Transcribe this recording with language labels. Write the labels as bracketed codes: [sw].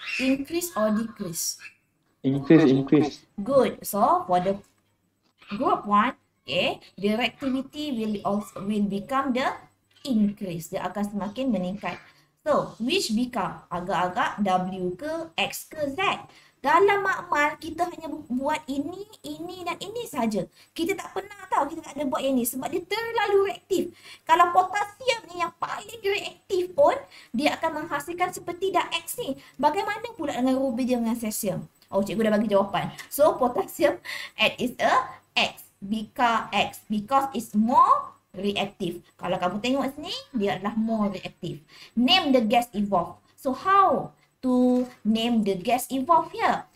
[en] Increase or decrease? Increase. Good. So, for the Group 1, okay, the reactivity will become the increase. [ms] Dia akan semakin meningkat. [en] So, which become [ms] agak-agak W ke X ke Z. Dalam makmal, kita hanya buat ini dan ini saja. Kita tak pernah tahu, kita tak ada buat yang ni sebab dia terlalu reaktif. Kalau potasium ni yang paling reaktif pun, dia akan menghasilkan seperti dah X ni. Bagaimana pula dengan rubidium dengan cesium? Oh, cikgu dah bagi jawapan. [en] So, potassium is a X. Because it's more reactive. [ms] Kalau kamu tengok sini, dia adalah [en] more reactive. Name the gas evolve. So, how to name the gas evolve here?